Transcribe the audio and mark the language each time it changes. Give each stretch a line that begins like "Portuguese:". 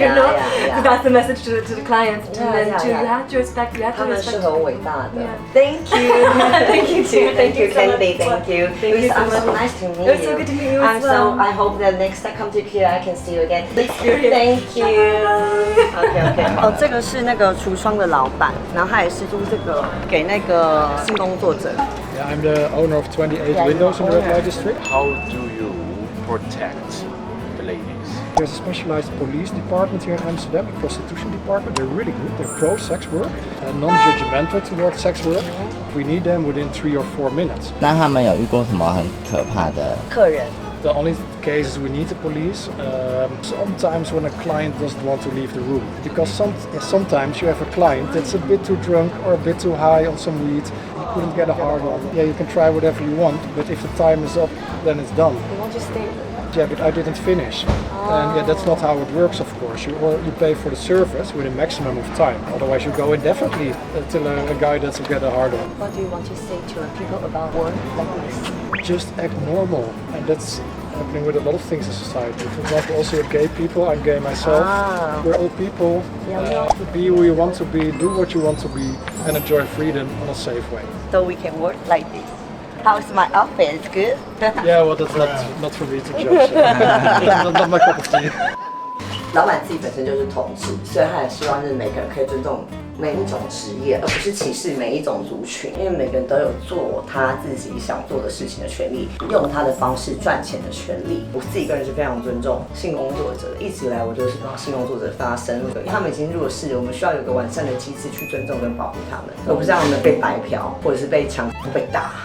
English: yeah, know, yeah. so that's the message to the clients. Yeah, and then yeah, to, yeah. you have to respect. You have
Chinese: 他
English: to
Chinese: 们是
English: respect.
Chinese: 很伟大的。
English: Yeah. Thank you, Thank you too. thank you, so much. Candy, thank you. Thank you so I'm so much. nice to meet It was you. so good to meet you I'm as well. so. I hope that next time I come to here, I can see you again. Period. Thank you. OK OK。
Chinese: 哦，这个是那个橱窗的老板，然后他也是租这个给那个性工作者。
English: Yeah, I'm the owner of 28 windows in the red light district. How do you protect the ladies? There's a specialized police department here in Amsterdam, a prostitution department. They're really good. They're pro sex work, non-judgmental towards sex work. We need them within 3 or 4 minutes.
Chinese: 那他们有遇过什么很可怕的？客人
English: The only cases we need the police. Sometimes when a client doesn't want to leave the room, because sometimes you have a client that's a bit too drunk or a bit too high on some weed. You couldn't get a hard on. Yeah, you can try whatever you want, but if the time is up, then it's done. They want you to stay. Yeah, but I didn't finish. And yeah, that's not how it works, of course. You pay for the service with a maximum of time. Otherwise, you go indefinitely until a guy doesn't get a hard on. What do you want to say to people about work like this? Just act normal, and that's happening with a lot of things in society. For example, also with gay people. I'm gay myself. Ah. We're all people. Be who you want to be, do what you want to be, and enjoy freedom in a safe way. So we can work like this. How's my outfit? It's good. Yeah, well, that's not for me to judge. Not my cup of tea.
Chinese: 老板自己本身就是同志，所以他也希望就是每个人可以尊重每一种职业，而不是歧视每一种族群，因为每个人都有做他自己想做的事情的权利，用他的方式赚钱的权利。我自己个人是非常尊重性工作者的，一直以来我就是帮性工作者发声，因为他们已经弱势了，我们需要有个完善的机制去尊重跟保护他们，而不是让他们被白嫖或者是被强迫被打。